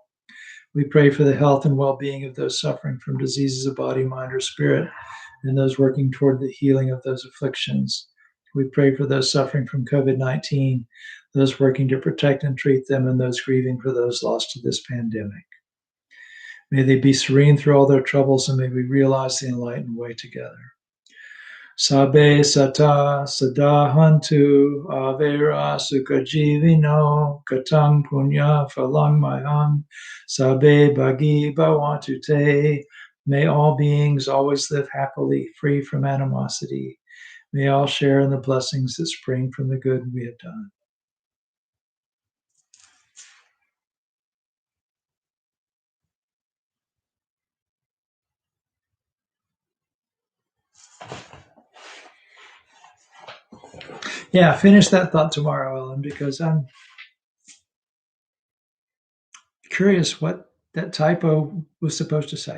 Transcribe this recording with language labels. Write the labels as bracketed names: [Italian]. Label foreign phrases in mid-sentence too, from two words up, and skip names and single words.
[English] We pray for the health and well-being of those suffering from diseases of body, mind, or spirit, and those working toward the healing of those afflictions. We pray for those suffering from COVID-19, those working to protect and treat them, and those grieving for those lost to this pandemic. May they be serene through all their troubles, and may we realize the enlightened way together. [Pali] Sabe sata sadahantu avera sukajivino katang punya phalang mayang sabe bhagi bhavantu te. [English] May all beings always live happily, free from animosity. May all share in the blessings that spring from the good we have done. Yeah, finish that thought tomorrow, Ellen, because I'm curious what that typo was supposed to say.